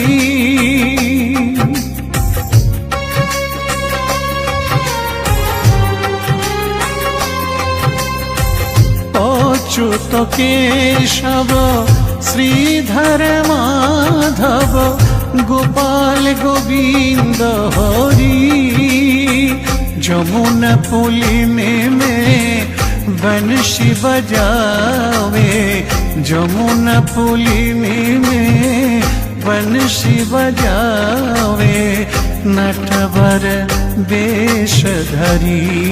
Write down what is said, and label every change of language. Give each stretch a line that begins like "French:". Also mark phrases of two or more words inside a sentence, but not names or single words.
Sanskrit: अच्युत केशव श्रीधर माधव गोपाल गोविंद हरि
Hindi: जमुना पुलिने में बंशी बजावे जमुना पुलिने में बंशी बजावे नटवर वेशधरी